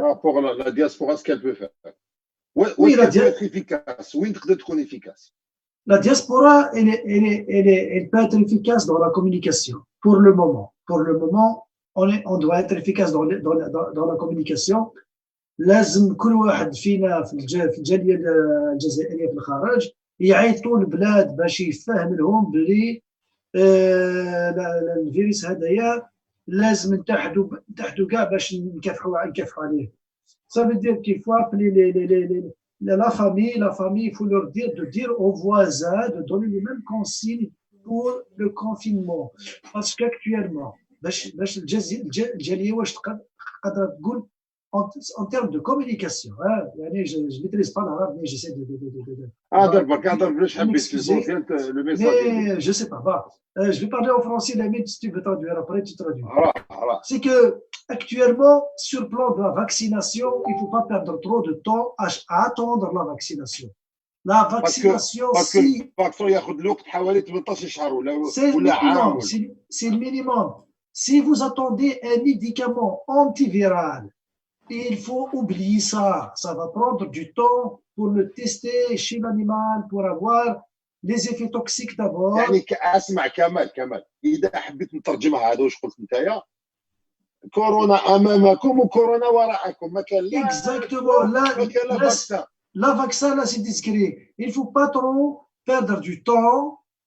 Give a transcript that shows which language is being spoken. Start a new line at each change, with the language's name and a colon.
French: par rapport à la diaspora, ce qu'elle peut faire. Où oui, est-ce qu'elle peut être efficace? Où est-ce qu'elle peut être efficace? la diaspora, elle peut être efficace dans la communication, pour le moment. Pour le moment, on doit être efficace dans la communication.
Arabic: لازم كل واحد فينا في الجاليه الجزائريه في الخارج يعيطوا البلاد باش يفهم لهم بلي الفيروس هذايا لازم نتحدوا كاع باش نكافحوا عليه.
French: Ça veut dire qu'il faut appeler la famille, il faut leur dire de dire aux voisins de donner les mêmes consignes pour le confinement. Parce qu'actuellement,
Arabic: باش الجاليه واش تقدر تقول
French: en termes de communication, hein, je ne maîtrise pas l'arabe, mais j'essaie de mais je ne sais pas. Bah, je vais parler en français, mais si tu veux traduire après, tu traduis. C'est que actuellement, sur le plan de la vaccination, il ne faut pas perdre trop de temps à attendre la vaccination. La vaccination, c'est le minimum. Si vous attendez un médicament antiviral, il faut oublier ça. Ça va prendre du temps pour le tester chez l'animal, pour avoir les effets toxiques d'abord.
Arabic: يعني اسمع كمال اذا حبيت نترجمها هذا واش قلت نتايا كورونا امامكم وكورونا وراءكم ما كان لا
French: Exactement.
Arabic: ما كان لا فاكسان
French: La vaccin, là, c'est discret. Il ne faut pas trop perdre du temps.